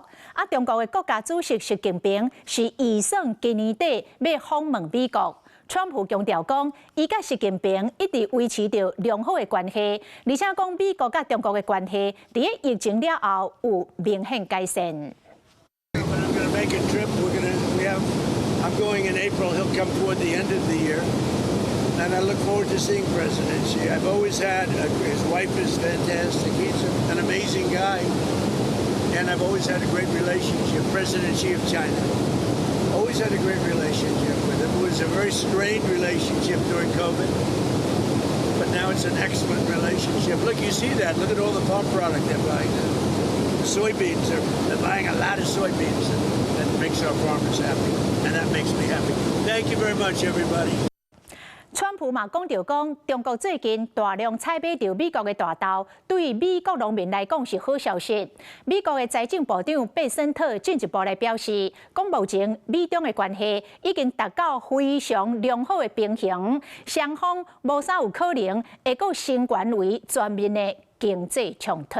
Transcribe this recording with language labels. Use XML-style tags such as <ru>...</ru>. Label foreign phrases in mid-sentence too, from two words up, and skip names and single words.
<nan>中国的国家主席习近平是预算今年底要访问美国。川普强调讲，伊甲习近平一直维持着良好的关系，而且讲美国甲中国的关系伫疫情了后有明显改善。</nan> <en>I'm going in April. He'll come toward the end of the year. And I look forward to seeing President Xi. I've always had, his wife is fantastic. He's an amazing guy. And I've always had a great relationship. President Xi of China. Always had a great relationship with him. It was a very strained relationship during COVID. But now it's an excellent relationship. Look, you see that. Look at all the farm product they're buying. The soybeans, they're buying a lot of soybeans. That makes our farmers happy. And that makes me happy. Thank you very much, everybody.</en> <nan>川普嘛讲到讲，中国最近大量采买到美国的大豆，对于美国农民来讲是好消息。美国的财政部长贝森特进一步来表示，讲目前美中的关系已经达到非常良好的平衡，双方无啥有可能会佫升悬为全面的经济冲突。</nan>